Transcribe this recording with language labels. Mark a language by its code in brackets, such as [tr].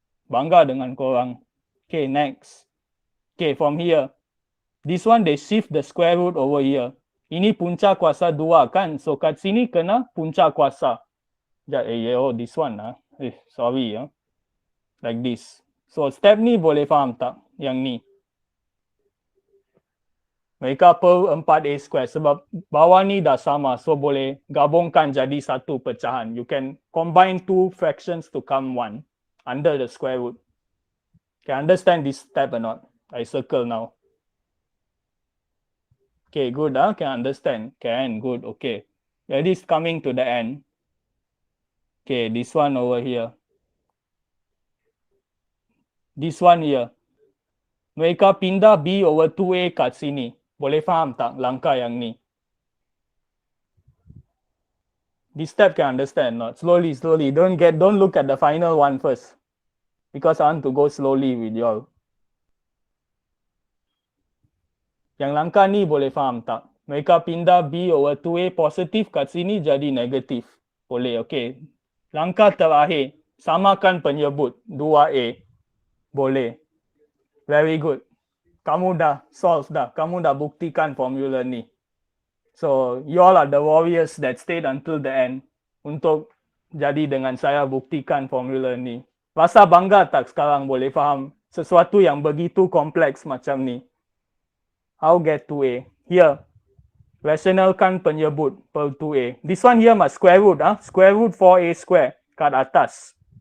[ms] Bangga dengan korang. [en] Okay, next. Okay, from here. This one they shift the square root over here. [ms] Ini punca kuasa 2 kan? [en] So [ms] kat sini kena punca kuasa. [en] Oh this one sorry like this. [ms] So step ni boleh faham tak? Yang ni. Mereka per 4A square sebab bawah ni dah sama. So boleh gabungkan jadi satu pecahan. [en] You can combine two fractions to come one under the square root. Can understand this step or not? I circle now. Okay, good. Can understand? Can, good. Okay. That is coming to the end. Okay, this one over here. This one here. [ms] Mereka pindah B over 2A kat sini. Boleh faham tak langkah yang ni? [en] This step can understand not? Slowly. Don't look at the final one first. Because I want to go slowly with you all. [ms] Yang langkah ni boleh faham tak? Mereka pindah B over 2A positif kat sini jadi negatif. Boleh, okay. Langkah terakhir, samakan penyebut 2A. Boleh. [en] Very good. [ms] Kamu dah solve dah. Kamu dah buktikan formula ni. [en] So, you all are the warriors that stayed until the end. [ms] Untuk jadi dengan saya buktikan formula ni. Rasa bangga tak sekarang boleh faham sesuatu yang begitu kompleks macam ni? [en] How get 2A? [ms] Here, rationalkan penyebut per 2A. [en] This one here must square root. Square root 4A square [ms] kat atas.